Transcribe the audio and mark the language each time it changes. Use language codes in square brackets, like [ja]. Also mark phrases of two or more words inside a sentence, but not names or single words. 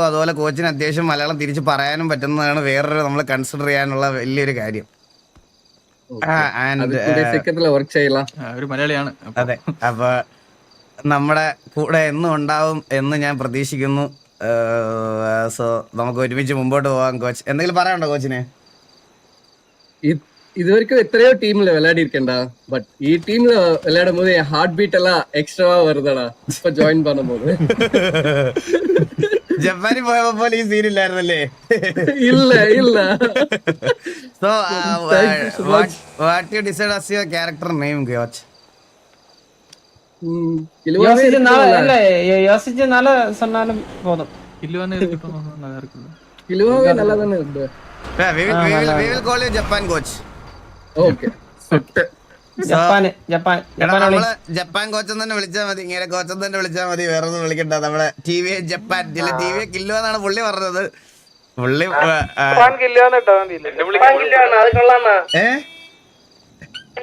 [ml] അതുപോലെ കോച്ചിന് അത്യാവശ്യം മലയാളം തിരിച്ച് പറയാനും പറ്റുന്നതാണ് വേറൊരു നമ്മൾ കൺസിഡർ ചെയ്യാനുള്ള വലിയൊരു കാര്യം. ഒരു മലയാളിയാണ്. അതെ, അപ്പൊ നമ്മുടെ കൂടെ എന്നും ഉണ്ടാവും എന്ന് ഞാൻ പ്രതീക്ഷിക്കുന്നു. സോ നമുക്ക് ഒരുമിച്ച് മുമ്പോട്ട് പോവാം. കോച്ച് എന്തെങ്കിലും പറയാനുണ്ടോ കോച്ചിന്? [ta] இதுவரைக்கும் எத்தனையோ டீம்ல விளையாடி இருக்கேன்டா, பட் ഈ டீம்ல விளையாடும் போது என் [en] ஹார்ட் பீட் [ta] எல்லாம் எக்ஸ்ட்ராவா வருதடா இப்ப ஜாயின் பண்ணும்போது. [ml] ജപ്പാനിൽ പോയപ്പോ പോലെ ഈ സീൻ ഇല്ലായിരുന്നല്ലേ? [ta] இல்ல [en] So what you decide as your character name coach? [ta] யோசிச்சு நல்லா சொன்னாலும் போதும். கிலுவாவே நல்லா தானே இருக்கு. [en] we will call you Japan coach. Okay. [ml] ജപ്പാൻ കോച്ച് തന്നെ വിളിച്ചാൽ മതി. ഇങ്ങനെ കോച്ച് തന്നെ വിളിച്ചാൽ മതി, വേറെ ഒന്നും വിളിക്കണ്ട. നമ്മുടെ TV ജപ്പാൻ TV കില്ലോ എന്നാണ് പുള്ളി പറഞ്ഞത്. പുള്ളി